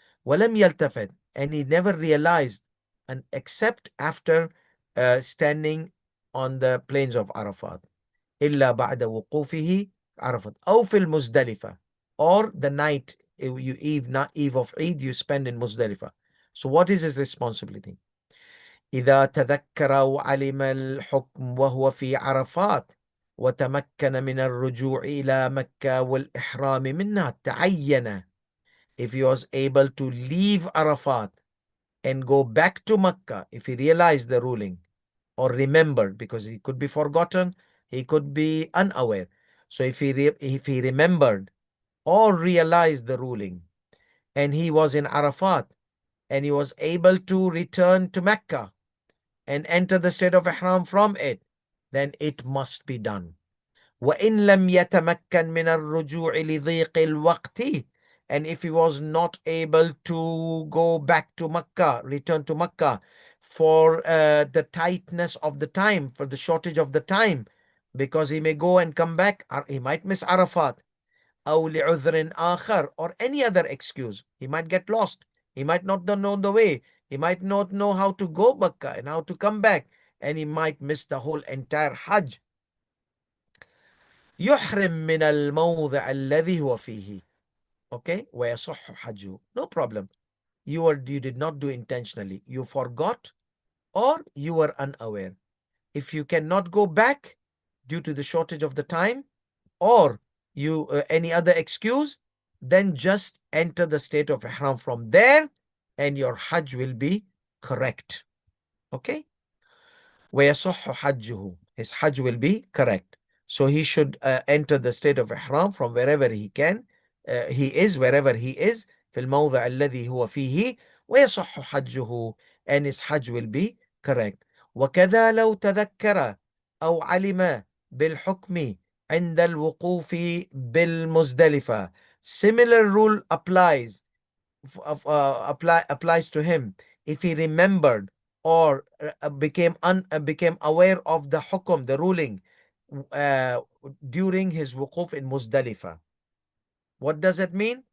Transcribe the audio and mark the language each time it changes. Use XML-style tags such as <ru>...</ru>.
<ar>ولم يلتفت,</ar> <en>and he never realized, and except after standing on the plains of Arafat.</en> <ar>إلا بعد وقوفه عرفت أو في المزدلفة,</ar> <en>or the night you eve of Eid you spend in Muzdalifah. So what is his responsibility?</en> <ar>إذا تذكر وعلم الحكم وهو في عرفات وتمكن من الرجوع إلى مكة والإحرام منها تعين.</ar> <en>If he was able to leave Arafat and go back to Makkah, if he realized the ruling or remembered, because he could be forgotten, he could be unaware. So if he remembered or realized the ruling and he was in Arafat and he was able to return to Mecca and enter the state of ihram from it, then it must be done.</en> <ar>وَإِن لَمْ يَتَمَكَّنْ مِنَ الرُّجُوعِ لِضِيقِ الْوَقْتِ,</ar> <en>and if he was not able to go back to Makkah, return to Makkah for the tightness of the time, for the shortage of the time, because he may go and come back, or he might miss Arafat,</en> <ar>أو لعذر آخر,</ar> <en>or any other excuse. He might get lost. He might not know the way. He might not know how to go Makkah and how to come back, and he might miss the whole entire Hajj.</en> <ar>يحرم من الموضع الذي هو فيه. Okay, ويصح حجه.</ar> <en>No problem. You did not do intentionally. You forgot or you were unaware. If you cannot go back due to the shortage of the time or you any other excuse, then just enter the state of ihram from there and your hajj will be correct.</en> <ar>Okay? وَيَصُحُّ حَجُّهُ.</ar> <en>His hajj will be correct. So he should enter the state of ihram from wherever he can. He is wherever he is.</en> <ar>في الموضع الذي هو فيه ويصح حجه,</ar> <en>and his hajj will be correct.</en> <ar>وكذا لو تذكر أو علم بالحكم عند الوقوف بالمزدلفة.</ar> <en>Similar rule applies to him if he remembered or became aware of the hukum, the ruling, uh, during his wuquf in Muzdalifah. What does it mean?</en>